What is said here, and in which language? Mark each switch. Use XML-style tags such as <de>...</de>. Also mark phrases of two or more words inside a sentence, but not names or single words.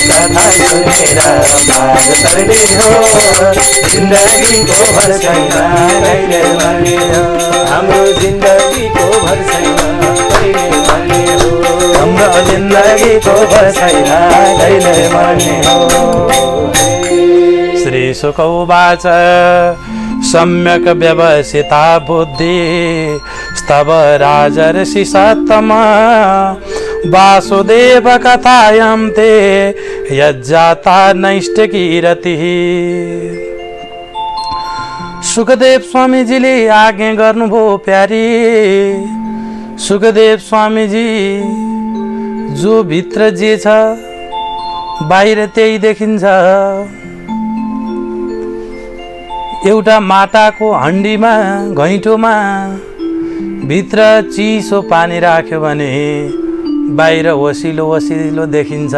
<ne>कथा सुनेर पार तर्ने हो जिन्दगीको भर छैन कहिले मर्ने हो हाम्रो जिन्दगीको भर छैन कहिले मर्ने हो हाम्रो जिन्दगीको भर छैन कहिले मर्ने हो।</ne> <sa>श्री शुक उवाच सम्यक व्यवसिता बुद्धि स्तव राजर्षि सत्तम वासुदेव कथायां ते यज्जाता नैष्ठिकीरतिः।</sa> <ne>सुखदेव स्वामीजीले आज्ञा गर्नुभयो प्यारी। सुखदेव स्वामीजी जो भित्र जे छ बाहिर त्यही देखिन्छ। एउटा माटाको हण्डीमा घैँठोमा भित्र चिसो पानी राख्यो भने बाहिर वसिलो वसिलो देखिन्छ।</ne>